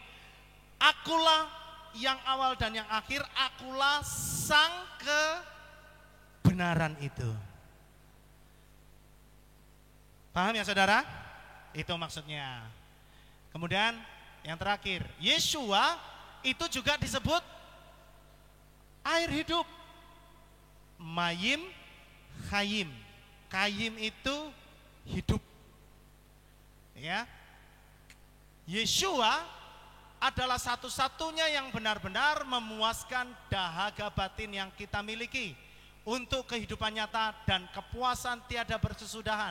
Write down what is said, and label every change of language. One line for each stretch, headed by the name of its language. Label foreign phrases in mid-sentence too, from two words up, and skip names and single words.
Indonesian: Akulah yang awal dan yang akhir, akulah sang kebenaran itu. Paham ya saudara? Itu maksudnya. Kemudian yang terakhir, Yesua itu juga disebut air hidup.
Hebrew: מים, חיים.
Indonesian: Chayim itu hidup. Ya. Yesua adalah satu-satunya yang benar-benar memuaskan dahaga batin yang kita miliki untuk kehidupan nyata dan kepuasan tiada bersesudahan.